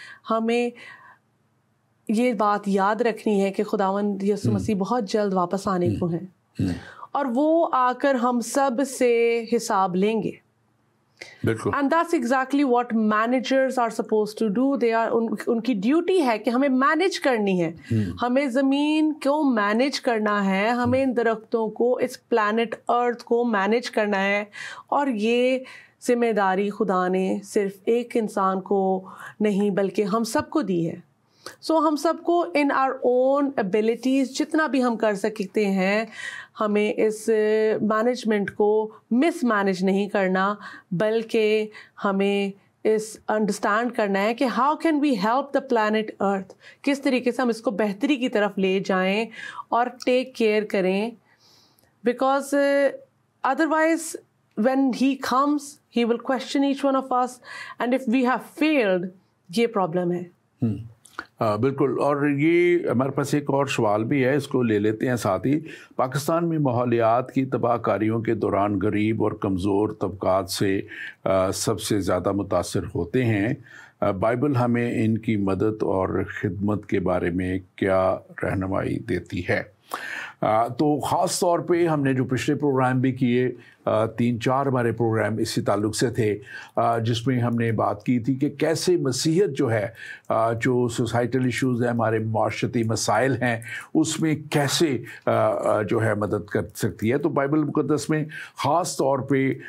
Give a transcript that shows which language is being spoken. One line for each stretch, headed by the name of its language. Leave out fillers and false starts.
Urdu: ہمیں یہ بات یاد رکھنی ہے کہ خداوند یسوع مسیح بہت جلد واپس آنے کو ہیں, اور وہ آ کر ہم سب سے حساب لیں گے. بالکل.
English: And that's exactly what managers are supposed to do.
Urdu: ان کی ڈیوٹی ہے کہ ہمیں مینیج کرنی ہے, ہمیں زمین کو مینیج کرنا ہے, ہمیں ان درختوں کو, اس پلانٹ ارتھ کو مینیج کرنا ہے. اور یہ ذمہ داری خدا نے صرف ایک انسان کو نہیں بلکہ ہم سب کو دی ہے. سو ہم سب کو
English: in our own abilities
Urdu: جتنا بھی ہم کر سکتے ہیں, ہمیں اس مینجمنٹ کو مس مینج نہیں کرنا, بلکہ ہمیں اس انڈرسٹینڈ کرنا ہے کہ
English: how can we help the planet earth,
Urdu: کس طریقے سے ہم اس کو بہتری کی طرف لے جائیں اور ٹیک کیئر کریں.
English: because otherwise when he comes he will question each one of us, and if we have failed,
Urdu: یہ پرابلم ہے. بالکل. اور یہ ہمارے پاس ایک اور سوال بھی ہے, اس کو لے لیتے ہیں ساتھ ہی. پاکستان میں ماحولیات کی تباہ کاریوں کے دوران غریب اور کمزور طبقات سے سب سے زیادہ متاثر ہوتے ہیں. بائبل ہمیں ان کی مدد اور خدمت کے بارے میں کیا رہنمائی دیتی ہے؟ تو خاص طور پہ ہم نے جو پچھلے پروگرام بھی کیے, 3-4 ہمارے پروگرام اسی تعلق سے تھے, جس میں ہم نے بات کی تھی کہ کیسے مسیحیت جو ہے, جو سوسائٹل ایشوز ہیں, ہمارے معاشرتی مسائل ہیں, اس میں کیسے جو ہے مدد کر سکتی ہے. تو بائبل مقدس میں خاص طور پہ